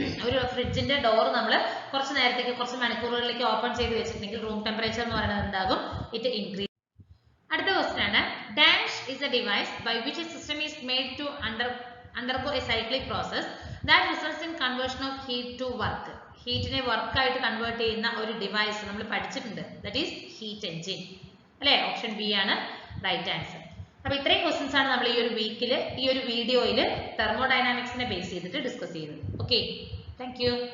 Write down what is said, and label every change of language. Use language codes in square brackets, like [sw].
[ml] ഒരു ഫ്രിഡ്ജിന്റെ ഡോർ നമ്മൾ കുറച്ച് നേരത്തേക്ക് കുറച്ച് മണിക്കൂറുകളിലേക്ക് ഓപ്പൺ ചെയ്ത് വെച്ചിട്ടുണ്ടെങ്കിൽ റൂം ടെമ്പറേച്ചർ എന്ന് പറയുന്നത് എന്താകും? [en] It increase. [ml] അടുത്ത ക്വസ്റ്റ്യൻ ആണ്, [en] Dash is a device by which a system is made to undergo a cyclic process that results in conversion of heat to work. [ml] ഹീറ്റിനെ work ആയിട്ട് കൺവേർട്ട് ചെയ്യുന്ന ഒരു ഡിവൈസ് നമ്മൾ പഠിച്ചിട്ടുണ്ട്. [en] that is heat engine [ml] അല്ലേ? Option B ആണ് right answer. അപ്പോൾ ഇത്രയും questions ആണ് നമ്മൾ ഈ ഒരു വീക്കിൽ ഈ ഒരു വീഡിയോയിൽ തെർമോഡൈനാമിക്സിനെ ബേസ് ചെയ്തിട്ട് ഡിസ്കസ് ചെയ്തത്. Okay, thank you.